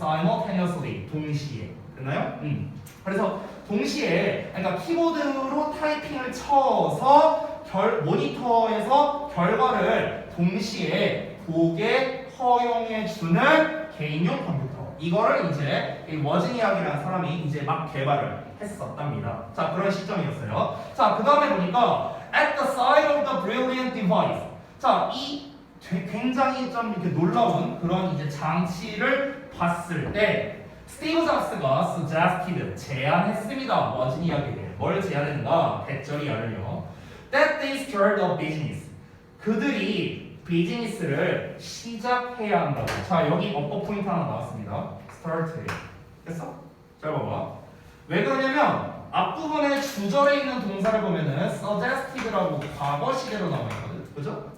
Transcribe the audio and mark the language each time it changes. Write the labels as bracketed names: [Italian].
[Korean] simultaneously, 동시에. 됐나요? 그래서 동시에, 그러니까 키보드로 타이핑을 쳐서 모니터에서 결과를 동시에 보게 허용해주는 개인용 컴퓨터. 이거를 이제 워즈니악이라는 사람이 이제 막 개발을 했었답니다. 자, 그런 시점이었어요. 자, 그 다음에 보니까 [English] at the side of the brilliant device. [Korean] 자, 이 굉장히 좀 이렇게 놀라운 그런 이제 장치를 봤을 때 스티브 잡스가 suggested 제안했습니다. 워즈니악에게 뭘 제안했는가? 대절이야를요. [English] That they start a business. [Korean] 그들이 비즈니스를 시작해야 한다고. 자, 여기 어법 포인트 하나 나왔습니다. start예요. 됐어? 잘 봐봐. 왜 그러냐면 앞부분에 주절에 있는 동사를 보면은 suggested라고 과거 시제로 나와 있거든. 그죠?